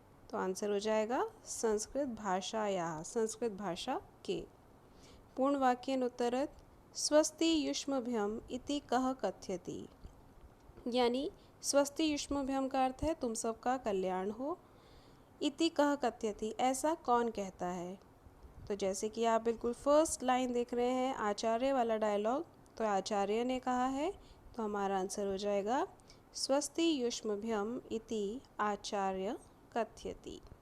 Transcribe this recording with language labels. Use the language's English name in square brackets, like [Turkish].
[Hindi] तो आंसर हो जाएगा [Sanskrit] संस्कृत भाषायाः, [Hindi] संस्कृत भाषा के। [Sanskrit] पूर्ण वाक्येन उत्तरत स्वस्ति युष्मभ्यम इति कः कथ्यति, [Hindi] यानी स्वस्ति युष्मभ्यम का अर्थ है तुम सबका कल्याण हो। [Sanskrit] इति कः कथ्यति, [Hindi] ऐसा कौन कहता है? तो जैसे कि आप बिल्कुल फर्स्ट लाइन देख रहे हैं आचार्य वाला डायलॉग, तो आचार्य ने कहा है, तो हमारा आंसर हो जाएगा [Sanskrit] स्वस्ति युष्मभ्यम इति आचार्य कथ्यति।